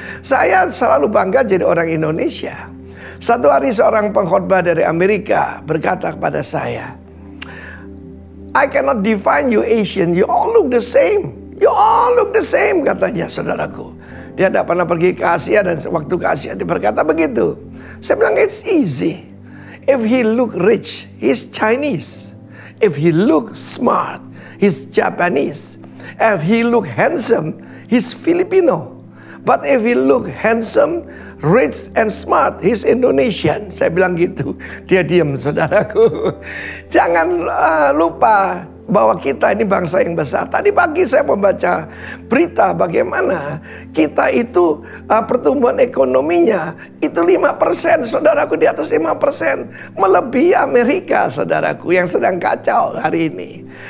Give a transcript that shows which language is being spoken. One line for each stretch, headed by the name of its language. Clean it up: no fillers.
Indonesian: Saya selalu bangga jadi orang Indonesia. Satu hari seorang pengkhotbah dari Amerika berkata kepada saya,
English: I cannot define you Asian, you all look the same. You all look the same,
Indonesian: katanya, saudaraku. Dia tidak pernah pergi ke Asia, dan waktu ke Asia dia berkata begitu. Saya bilang,
English: it's easy. If he look rich, he's Chinese. If he look smart, he's Japanese. If he look handsome, he's Filipino. But if he look handsome, rich and smart, he's Indonesian.
Indonesian: Saya bilang gitu. Dia diam, saudaraku. Jangan lupa bahwa kita ini bangsa yang besar. Tadi pagi saya membaca berita bagaimana kita itu pertumbuhan ekonominya itu 5%, saudaraku, di atas 5%. Melebihi Amerika, saudaraku, yang sedang kacau hari ini.